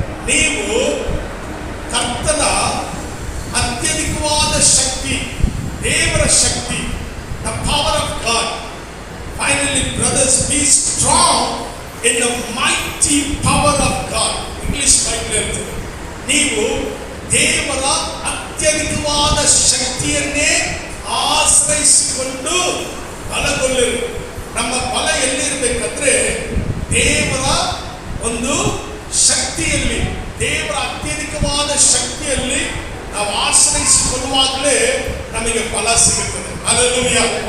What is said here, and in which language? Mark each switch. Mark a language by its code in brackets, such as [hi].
[kn] ನೀವು ಕರ್ತನ ಅತ್ಯಧಿಕವಾದ ಶಕ್ತಿ, ದೇವರ ಶಕ್ತಿ, [en] the power of God. Finally, brothers, be strong in the mighty power of God. [kn] English Bible ಹೇಳ್ತದೆ, ನೀವು ದೇವರ ಅತ್ಯಧಿಕವಾದ ಶಕ್ತಿಯನ್ನೇ ಆಶ್ರಯಿಸಿಕೊಂಡು ಬಲಗೊಳ್ಳಿರಿ. ನಮ್ಮ ಬಲ ಎಲ್ಲಿರಬೇಕಂದ್ರೆ ದೇವರ ಒಂದು ಶಕ್ತಿಯಲ್ಲಿ, ದೇವರ ಅತ್ಯಧಿಕವಾದ ಶಕ್ತಿಯಲ್ಲಿ ನಾವು ಆಶ್ರಯಿಸಿಕೊಳ್ಳುವಾಗಲೇ ನಮಗೆ ಬಲ ಸಿಗುತ್ತದೆ. ಹಲ್ಲೆಲೂಯಾ.